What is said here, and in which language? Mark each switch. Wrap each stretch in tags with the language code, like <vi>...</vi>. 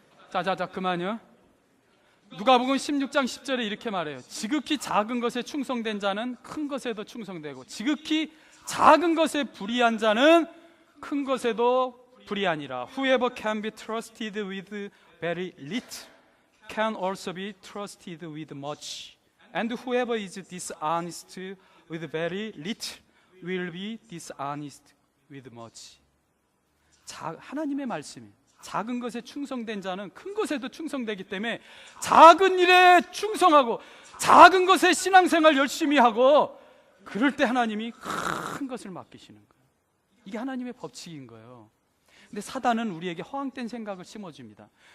<ko>자자자 그만요. 누가복음 16장 10절에 이렇게 말해요. 지극히 작은 것에 충성된 자는 큰 것에도 충성되고 지극히 작은 것에 불의한 자는 큰 것에도 불의하니라.</ko> <en>Whoever can be trusted with very little can also be trusted with much. And whoever is dishonest with very little will be dishonest with much.</en> <ko>하나님의 말씀이 작은 것에 충성된 자는 큰 것에도 충성되기 때문에 작은 일에 충성하고 작은 것에 신앙생활 열심히 하고 그럴 때 하나님이 큰 것을 맡기시는 거예요. 이게 하나님의 법칙인 거예요. 근데 사단은 우리에게 허황된 생각을 심어줍니다.</ko>